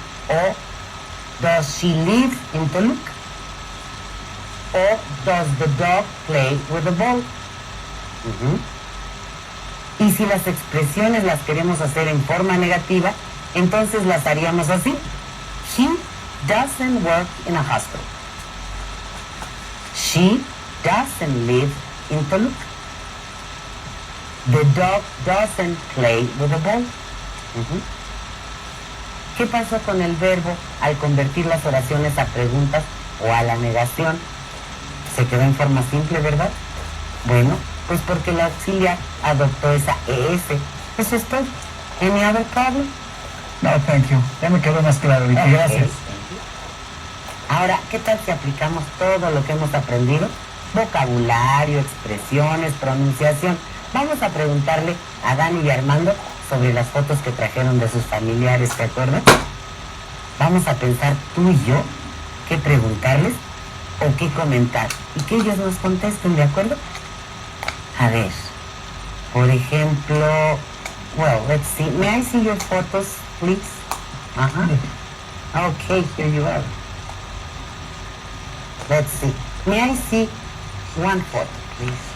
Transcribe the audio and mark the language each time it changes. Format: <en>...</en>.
<en>O does she live in Toluca? O does the dog play with the ball?</en> <es>Y si las expresiones las queremos hacer en forma negativa, entonces las haríamos así.</es> <en>He doesn't work in a hospital. She doesn't live in Toluca. The dog doesn't play with the ball.</en> <es>¿Qué pasó con el verbo al convertir las oraciones a preguntas o a la negación? Se quedó en forma simple, ¿verdad? Bueno, pues porque el auxiliar adoptó esa ES. Eso es todo.</es> <en>Any other problem? No, thank you.</en> <es>Ya me quedó más claro, Vicky. Gracias. Ahora, ¿qué tal si aplicamos todo lo que hemos aprendido? Vocabulario, expresiones, pronunciación. Vamos a preguntarle a Dani y Armando sobre las fotos que trajeron de sus familiares, ¿te acuerdas? Vamos a pensar tú y yo qué preguntarles o qué comentar y que ellos nos contesten, ¿de acuerdo? A ver, por ejemplo,</es> <en>well, let's see. May I see your photos, please? Okay, here you are. Let's see. May I see one photo, please?</en>